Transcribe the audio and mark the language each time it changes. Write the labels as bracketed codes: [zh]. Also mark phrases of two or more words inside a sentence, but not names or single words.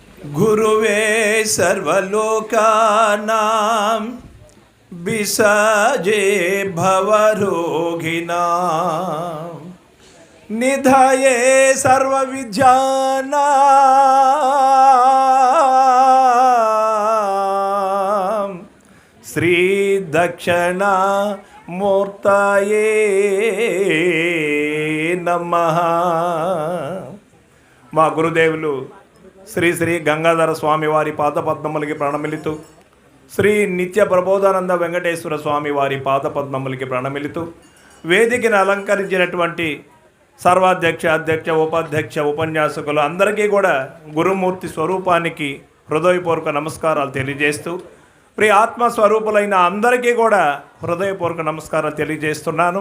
[sa] गुरुवे सर्वलोकानां विसजे भवरोगिणां निधये सर्वविद्यानां श्रीदक्षिणामूर्तये नमः। [te] మా గురుదేవులు శ్రీ శ్రీ గంగాధర స్వామి వారి పాదపద్మములకి ప్రణమిలుతూ, శ్రీ నిత్య ప్రబోధానంద వెంకటేశ్వర స్వామి వారి పాదపద్మములకి ప్రణమిలుతూ, వేదికను అలంకరించినటువంటి సర్వాధ్యక్ష, అధ్యక్ష, ఉపాధ్యక్ష, ఉపన్యాసకులు అందరికీ కూడా గురుమూర్తి స్వరూపానికి హృదయపూర్వక నమస్కారాలు తెలియజేస్తూ, ప్రియ ఆత్మస్వరూపులైన అందరికీ కూడా హృదయపూర్వక నమస్కారాలు తెలియజేస్తున్నాను.